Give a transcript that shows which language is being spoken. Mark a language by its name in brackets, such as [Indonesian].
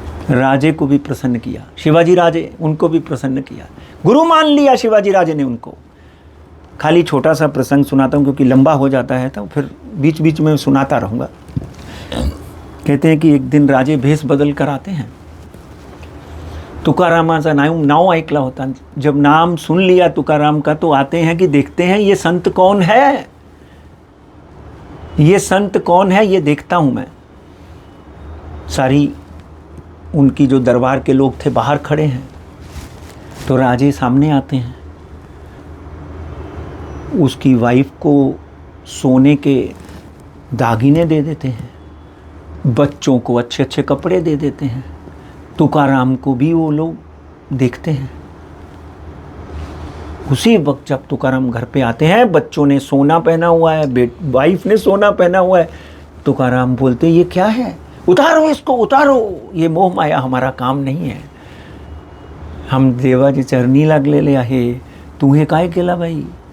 [Hindi] राजे को भी प्रसन्न किया, शिवाजी राजे, उनको भी प्रसन्न किया, गुरु मान लिया शिवाजी राजे ने उनको. खाली छोटा सा प्रसंग सुनाता हूँ क्योंकि लंबा हो जाता है, तो फिर बीच बीच में सुनाता रहूँगा. कहते हैं कि एक दिन राजे भेष बदल कर आते हैं. [Marathi] तुकारामाचा नाव ऐकला होता. [Hindi] जब नाम सुन लिया तुकाराम का तो आते हैं कि देखते हैं ये संत कौन है, ये संत कौन है, ये देखता हूँ मैं. सारी उनकी जो दरबार के लोग थे बाहर खड़े हैं. तो राजे सामने आते हैं. उसकी वाइफ को सोने के दागिने दे देते हैं, बच्चों को अच्छे अच्छे कपड़े दे देते हैं. तुकाराम को भी वो लोग देखते हैं. उसी वक्त जब तुकाराम घर पे आते हैं, बच्चों ने सोना पहना हुआ है, वाइफ ने सोना पहना हुआ है. तुकाराम बोलते ये क्या है, उतारो इसको उतारो, ये मोह माया हमारा काम नहीं है. [Marathi] हम देवाची चरणी लागलेले आहे, तू हे काय केला बाई.